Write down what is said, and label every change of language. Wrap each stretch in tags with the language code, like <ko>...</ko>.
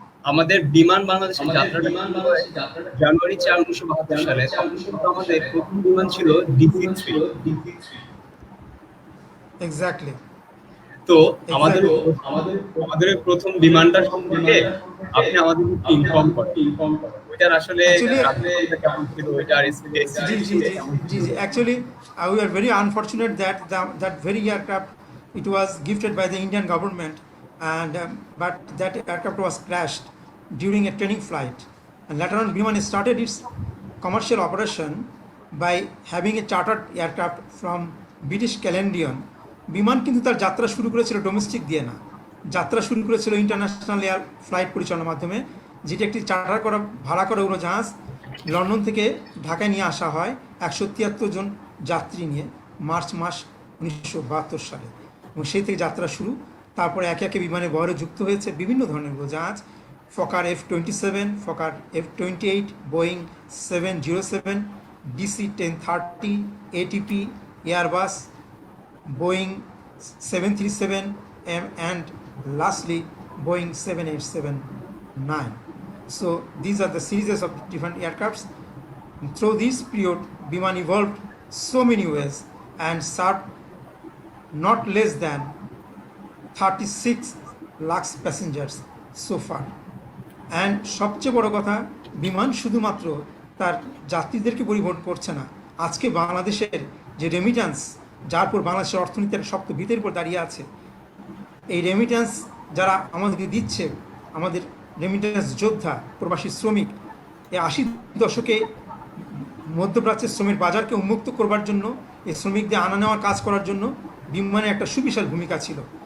<bn>আমাদের বিমান বাংলাদেশের যাত্রাটা জানুয়ারি 4, 1972 সালে। আমাদের প্রথম বিমান ছিল DC-3। এক্স্যাক্টলি। তো আমাদের প্রথম বিমানটা সম্পর্কে আপনি আমাদের ইনফর্ম করেন। ওইটার আসলে কেমন ছিল, ওইটার জি।</bn> <en>Actually, we are very unfortunate that that very aircraft, it was gifted by the Indian government, and but that aircraft was crashed during a training flight. And later on, Biman started its commercial operation by having a chartered aircraft from British Caledonian.</en> <bn>বিমান কিন্তু তার যাত্রা শুরু করেছিল domestic দিয়ে না, যাত্রা শুরু করেছিল ইন্টারন্যাশনাল এয়ার ফ্লাইট পরিচালনার মাধ্যমে, যেটি একটি চার্টার করা ভাড়া করা উড়োজাহাজ লন্ডন থেকে ঢাকায় নিয়ে আসা হয় 173 জন যাত্রী নিয়ে মার্চ মাস 1972 সালে, এবং সেই থেকে যাত্রা শুরু। তারপরে একে একে বিমানে বহরে যুক্ত হয়েছে বিভিন্ন ধরনের উড়োজাহাজ, Fokker F-27, Fokker F-28, Boeing 707, DC-1030, ATP, Airbus, Boeing 737,</bn> <en>and lastly</en> <bn>Boeing 787-9.</bn> <en>So these are the series of different aircrafts. Through this period, Biman evolved so many ways and served not less than 36 lakhs passengers so far.</en> <bn>And সবচেয়ে বড় কথা, বিমান শুধুমাত্র তার যাত্রীদেরকে পরিবহন করছে না, আজকে বাংলাদেশের যে রেমিট্যান্স, যার পর বাংলাদেশের অর্থনীতির শক্ত ভিতের উপর দাঁড়িয়ে আছে, এই রেমিট্যান্স যারা আমাদেরকে দিচ্ছে, আমাদের রেমিট্যান্স যোদ্ধা প্রবাসী শ্রমিক, এই 80 দশকে মধ্যপ্রাচ্যের শ্রমিক বাজারকে উন্মুক্ত করবার জন্য, এই শ্রমিকদের আনা নেওয়ার কাজ করার জন্য বিমানের একটা সুবিশাল ভূমিকা ছিল।</bn>